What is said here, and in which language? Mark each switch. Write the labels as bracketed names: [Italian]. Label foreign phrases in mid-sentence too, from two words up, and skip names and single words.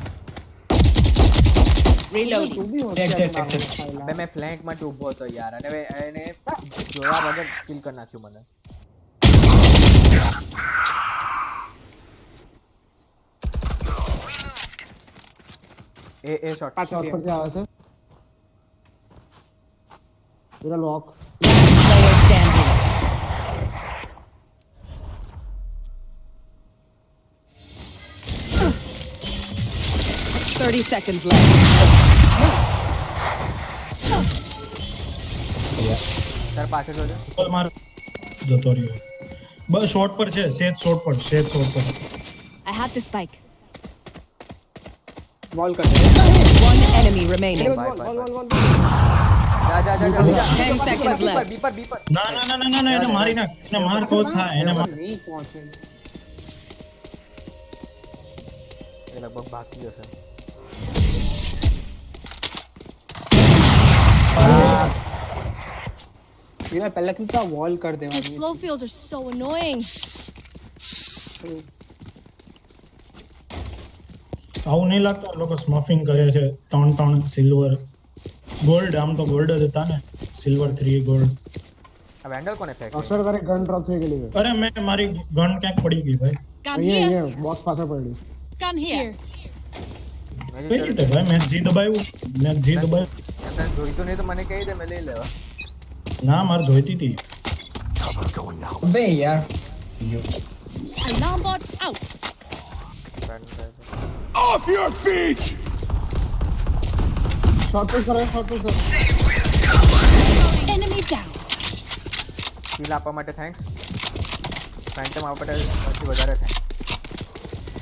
[English] Reloading. [Gujarati] તું બી [English] Check. [Gujarati] બે મેં ફ્લેંક માટે ઊભો હતો યાર અને એને જોયા વગર કિલ કરી નાખ્યું મને. એ શોટ પાછળ [English] Player standing. Thirty seconds left. [Gujarati] તાર પાછળ જોજો. બોલ માર જતો રહ્યો બસ શોટ પર છે સેજ શોટ પર [English] I have the spike. [Hindi] વોલ કર દે [English] One enemy remaining. Bye. [Gujarati] વોલ જા [English] 10 seconds left. [Gujarati] બી પર ના એને મારી નાખ એને માર તો થાય એને માર નહીં પહોંચે એ લગભગ બાકી જશે. વિરા પહેલાથી તો વોલ કર [English] These [Gujarati] દેવાની [English] slow fields are so annoying. [Gujarati] આવું નહીં લાગતું આ લોકો સ્મફિંગ કરે છે 3 સિલ્વર ગોલ્ડ આમ તો ગોલ્ડ જ હતા ને સિલ્વર 3 ગોલ્ડ આ વેન્ડલ કોને ફેંક અરે મારી ગન ક્યાંક પડી ગઈ ભાઈ [English] Gun here. Gun here. [Gujarati] કઈ રીતે ભાઈ મેં જી દબાવ્યું જોઈતું નહીં તો મને કહી દે મેં લઈ લેવા. ના મારે જોઈતી હતી [English] Cover going out. બે યાર Alarm bot out. Off your feet! Enemy down. [Gujarati] કિલ આપવા માટે થેન્ક્સ. ફેન્ટમ આપવા માટે પછી વધારે થેન્ક્સ.